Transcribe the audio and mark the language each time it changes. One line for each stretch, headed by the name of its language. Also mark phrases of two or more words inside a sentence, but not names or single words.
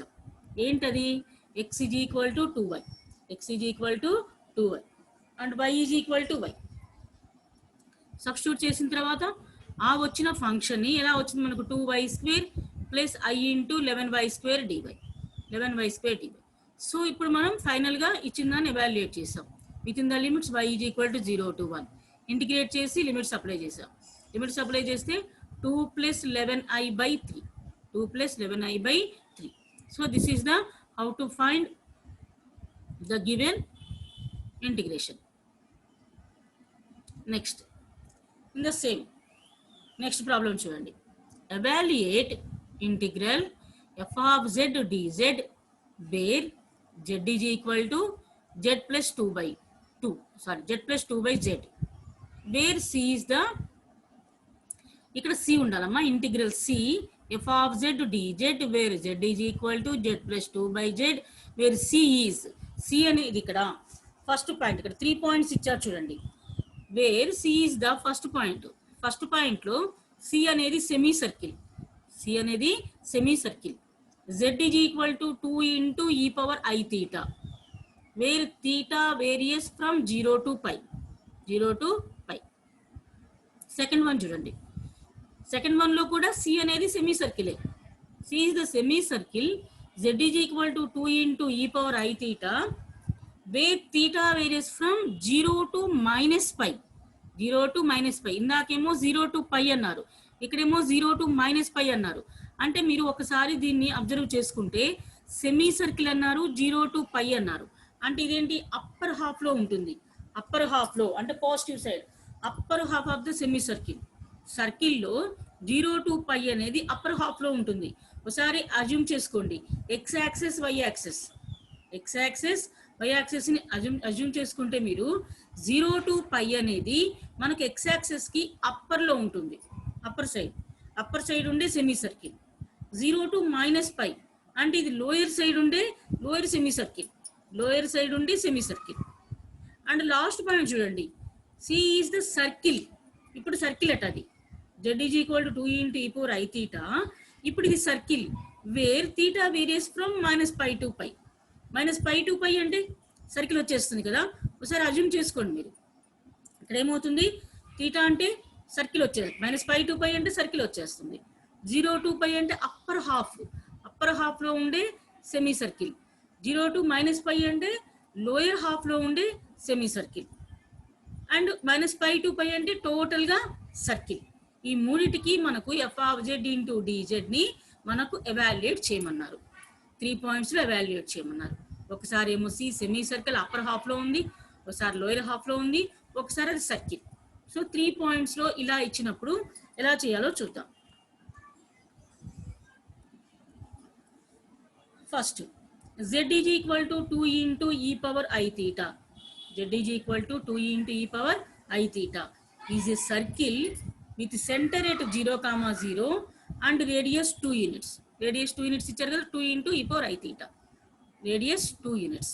Telugu: ఏంటది? x = 2y, x = 2y అండ్ y = y. సబ్స్టిట్యూట్ చేసిన తర్వాత ఆ వచ్చిన ఫంక్షన్ని ఎలా వచ్చింది మనకు? 2y² + I ఇంటూ 11y² dy 11y² dy. సో ఇప్పుడు మనం ఫైనల్గా ఇచ్చిన దాన్ని ఎవాల్యుయేట్ చేసాం.
English: with in the limits
Telugu: y = 0 to 1 ఇంటిగ్రేట్ చేసి
English: limits apply
Telugu: చేసాం.
English: limits apply
Telugu: చేస్తే 2 + 11i/3 2 + 11i/3.
English: so this is the how to find the given integration. next in the same next problem
Telugu: చూడండి.
English: evaluate integral f of z dz where z is equal to z plus 2/2 sorry z plus 2/z where c is the
Telugu: ఇక్కడ c ఉండాలమ్మా.
English: ఇంటిగ్రల్ c f of z dz where z is equal to z plus 2/z where c is
Telugu: c అనేది ఇక్కడ ఫస్ట్ పాయింట్. ఇక్కడ 3 పాయింట్స్ ఇచ్చారు చూడండి.
English: where c is the first point.
Telugu: ఫస్ట్ పాయింట్లో c అనేది
English: semi circle.
Telugu: c అనేది
English: semi circle. z is equal to 2 into e power I theta where theta varies from 0 to pi 0 to pi. second one
Telugu: చూడండి.
English: second one
Telugu: కూడా c అనేది సెమీ సర్కిలే.
English: c is the semi circle. z is equal to 2 into e power I theta where theta varies from 0 to -pi 0 to -pi.
Telugu: ఇందాకేమో
English: 0 to pi
Telugu: అన్నారు, ఇక్కడేమో
English: 0 to -pi
Telugu: అన్నారు. అంటే మీరు ఒకసారి దీన్ని అబ్జర్వ్ చేసుకుంటే
English: semi circle
Telugu: అన్నారు,
English: 0 to pi
Telugu: అన్నారు. అంటే ఇదేంటి?
English: upper half
Telugu: ఉంటుంది.
English: upper half
Telugu: అంటే
English: positive side, upper half of the semi circle.
Telugu: సర్కిల్లో
English: 0 to pi
Telugu: అనేది
English: upper half
Telugu: ఉంటుంది. ఒకసారి అజ్యూమ్ చేసుకోండి.
English: x axis y axis, x axis y axis
Telugu: అజ్యూమ్ చేసుకుంటే మీరు
English: 0 to pi
Telugu: అనేది మనకు ఎక్స్ యాక్సెస్కి అప్పర్లో ఉంటుంది.
English: upper side
Telugu: ఉండే సెమీ సర్కిల్.
English: 0 to -pi
Telugu: అంటే ఇది
English: lower side
Telugu: ఉండే
English: lower semi circle, lower side
Telugu: ఉండే
English: semi circle. and last point
Telugu: చూడండి,
English: c is the circle.
Telugu: ఇప్పుడు సర్కిల్ అట అది
English: z is equal to 2 into e power I theta.
Telugu: ఇప్పుడు ఇది సర్కిల్
English: where theta varies from -pi to pi. -pi to pi
Telugu: అంటే సర్కిల్ వచ్చేస్తుంది కదా. ఒకసారి అజ్యూమ్ చేసుకోండి మీరు. ఇక్కడ ఏమవుతుంది? theta అంటే సర్కిల్ వచ్చేది,
English: -pi to pi
Telugu: అంటే సర్కిల్ వచ్చేస్తుంది.
English: 0 to pi
Telugu: అంటే అప్పర్ హాఫ్లో ఉండే
English: semi circle. 0 to -pi
Telugu: అంటే లోయర్ హాఫ్లో ఉండే
English: semi circle.
Telugu: అండ్
English: -pi to pi
Telugu: అంటే టోటల్గా సర్కిల్. ఈ మూడిటికి మనకు
English: f of z into dz
Telugu: ని మనకు ఎవాల్యుయేట్ చేయమన్నారు. 3 పాయింట్స్లో ఎవాల్యుయేట్ చేయమన్నారు. ఒకసారి ఏమో సి
English: semi circle upper half
Telugu: ఉంది, ఒకసారి
English: lower half
Telugu: ఉంది, ఒకసారి అది సర్కిల్. సో 3 పాయింట్స్లో ఇలా ఇచ్చినప్పుడు ఎలా చేయాలో చూద్దాం.
English: first z is equal to 2 into e power I theta. Z is equal to 2 into e power I theta is a circle with center at 0, 0 and radius 2 units. Radius 2 units
Telugu: ఇచ్చారు కదా,
English: 2 into e power I theta. Radius 2 units.